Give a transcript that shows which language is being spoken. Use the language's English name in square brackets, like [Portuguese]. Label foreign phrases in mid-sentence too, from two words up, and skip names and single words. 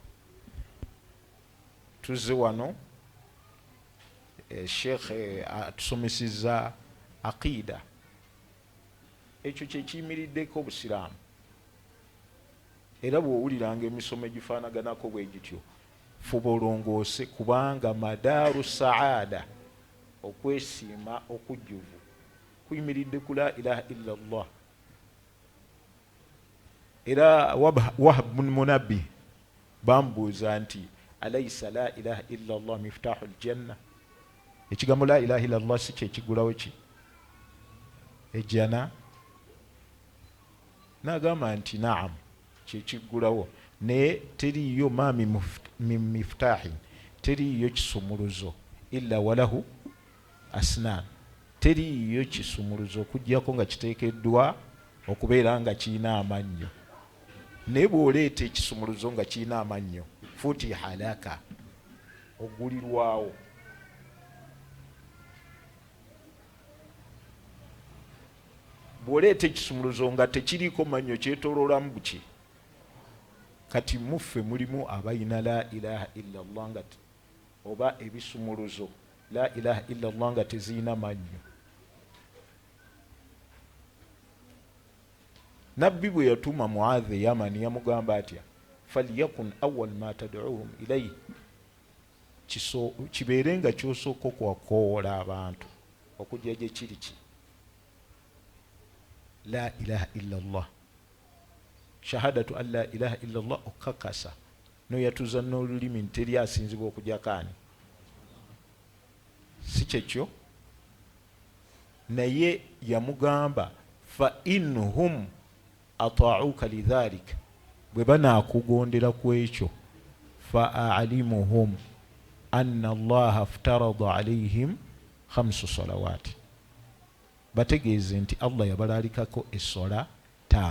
[Ganda] Tuzze wano Sheikh atusomesezza aqida, ekyo kyekiyimiriddeko obusiraamu, era bw'owuliranga emisomo egifaanaganako bwe gityo fuba olongoose, kubanga [Arabic] مدار السعادة, [Ganda] okwesiima okujjuvu kuyimiridde ku [Arabic] لا إله إلا الله. [Ganda] Era Wahab bin Munabbi bamubuuza nti [Arabic] أليس لا إله إلا الله مفتاح الجنة, [Ganda] ekigambo [Arabic] لا إله إلا الله [Ganda] si kyekigulawo ki ejjana? N'agamba nti naam, kyekigulawo, naye teriyo [Arabic] ما من مفتاح, [Ganda] teriyo kisumuluzo [Arabic] إلا وله أسنان, [Ganda] teriyo kisumuluzo okujjako nga kiteekeddwa okubeera nga kirina amannyo. Naye bw'oleeta ekisumuluzo nga kirina amannyo, [Arabic] فتح لك, [Ganda] ogulirwawo. Bw'oleeta ekisumuluzo nga tekiriiko mannyo, kyetooloolamu buki? Kati muffe mulimu abayina [Arabic] لا إله إلا الله [Ganda] nga oba ebisumuluzo [Arabic] لا إله إلا الله [Ganda] nga tezirina mannyo. Nabbi bwe yatuma Muadh e Yamani yamugamba atya, [Arabic] فليكن أول ما تدعوهم إليه, [Ganda] kibeere nga kyosooka okwakoola abantu okujja gye kiri ki [Arabic] لا إله إلا الله شهادة أن لا إله إلا الله, [Ganda] okakasa noyatuza n'olulimi nteri asinzibwa okujakaani, si kyekyo. Naye yamugamba [Arabic] فإن هم أطاعوك لذلك, [Ganda] bwe banaakugondera ku ekyo, [Arabic] فأعلمهم أن الله افترض عليهم 5 صلوات, [Ganda] bategeeze nti Allah yabalaalikako essola 5.